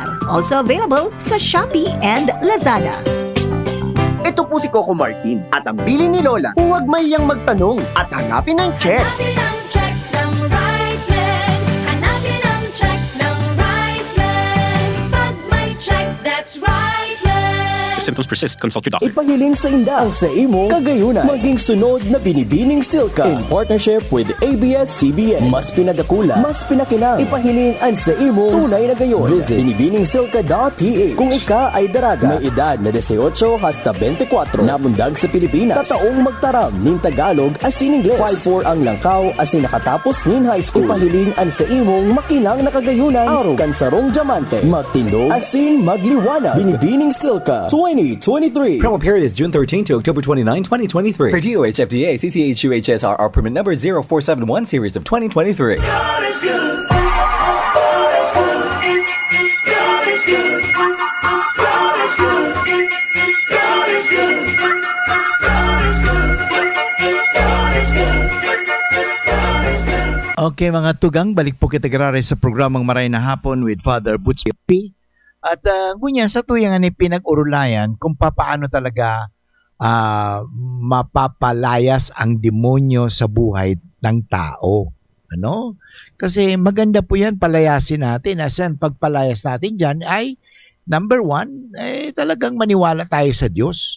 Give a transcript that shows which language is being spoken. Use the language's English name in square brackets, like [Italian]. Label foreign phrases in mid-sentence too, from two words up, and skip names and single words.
[English] Also available sa Shopee and Lazada. [Filipino] Ito po si Coco Martin at ang bili ni Lola, huwag mayang magtanong at hanapin ang check. Hanapin ang check ng right man. Hanapin ang check ng right man. Pag may check, [English] that's right man. If symptoms persist, consult your doctor. [Bikol] Ipahiling sa indaang sa imo kagayunan. Maging sunod na binibining silka [English] in partnership with [Bikol] ABS-CBN. Mas pinadakula, mas pinakinang. Ipahiling ang sa imo tunay na gayon. Visit binibiningsilka.ph. Kung ika ay daraga, may edad na 18 hasta 24, namundag sa Pilipinas, tataong magtaram nin Tagalog asin Ingles, 5-4 ang langkaw asin nakatapos nin [English] high school. [Bikol] Ipahiling ang sa imong makinang na kagayunan, araw kan sarong diamante, magtindog asin magliwanag. Binibining Silka 2023. [English] Promo period is June 13 to October 29, 2023. For DOH, FDA, CCH, UHSRR permit number 0471 series of 2023. God is good. God is good. God is good. God is good. God is good. God is good. God is good. God is good. [Bikol] Okay mga tugang, balik po kita karare sa programang Maray na Hapon with Father Butch P. [Filipino] At ngunya sa tuyangan ni pinag-urulayan kung paano talaga mapapalayas ang demonyo sa buhay ng tao. Ano? Kasi maganda po yan, palayasin natin. Asan pagpalayas natin dyan ay, number 1, talagang maniwala tayo sa Diyos.